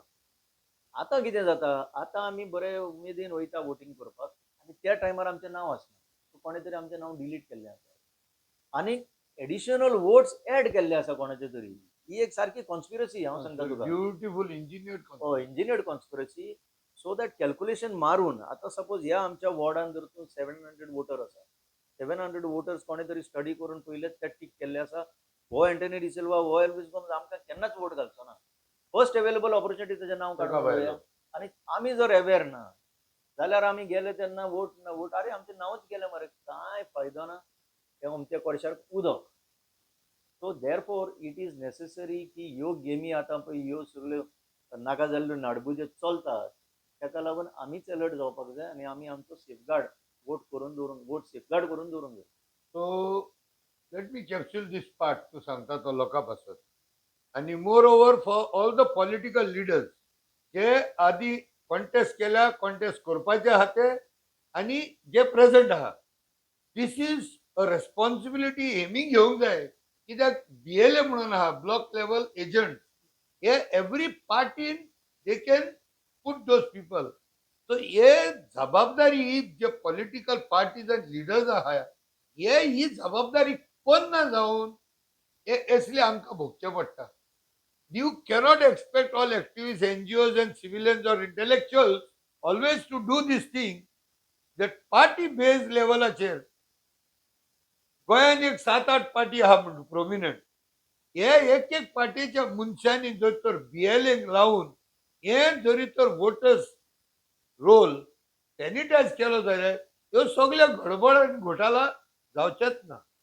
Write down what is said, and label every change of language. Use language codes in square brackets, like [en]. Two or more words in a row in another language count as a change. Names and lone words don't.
[kok] आतां कितें जाता आतां आमी बरे उमेदीन वयता वोटींग करपाक आनी त्या टायमार आमचें नांव आसना सो कोणें तरी आमचें नांव डिलीट केल्लें आसा आनी [en] additional votes [kok] एड केल्ले आसा कोणाचे तरी ही एक सारकी कॉन्स्पिरसी हांव सांगता तुका. [en] Beautiful engineered concept. engineered conspiracy so that calculation [kok] मारून आतां सपोज ह्या आमच्या वॉर्डान जर तूं 700 वोटर आसा 700 वोटर्स कोणें तरी स्टडी करून पयलेच ते टीक केल्ले आसा हो एंटनी डिसिल्वा हो एल्विस गोम्स आमकां केन्नाच वोट घालचो ना [en] first available opportunity [kok] तेजें नांव काडून पळोवया आनी आमी जर अवेर ना जाल्यार आमी गेले तेन्ना वोट अरे आमचें नांवच गेलें मरे कांय फायदो ना ते अमके कोडशार उदक. [en] so therefore it is necessary [kok] की ह्यो गेमी आतां पळय ह्यो सगल्यो नाका जाल्ल्यो नाडबुज्यो चलतात ताका लागून आमीच अलर्ट जावपाक जाय आनी आमी आमचो [en] safeguard vote safeguard [kok] करून दवरूंक जाय. [en] So let me capsule this part to [kok] सांगता तो लोकां पासत आणि [en] more over for all the political leaders [kok] जे आधी कॉन्टेस्ट केल्या कॉन्टेस्ट करपाचे आहा ते आणि जे प्रेझेंट आहा [en] this is a responsibility [kok] हेमी घेवंक जाय कित्याक BLA म्हणून आहा [en] block level agent हे every party they can put those people. [kok] सो हे जबाबदारी जे [en] political parties and leaders [kok] आहा ही जबाबदारी कोण ना जावन असले आमकां भोगचे पडटा. [en] You cannot expect all activists, NGOs and civilians or intellectuals always to do this thing that party based [kok] लेवलाचेर गोंयान एक 7-8 पार्टी आहा म्हणून प्रोमिनंट हे एक एक पार्टीच्या मनशांनी जर तर BLA लावून हे जरी तर [en] voters roll sanitise [kok] केलो जाल्यार ह्यो सगळ्यो गडबड आनी घोटाला जावचेच ना.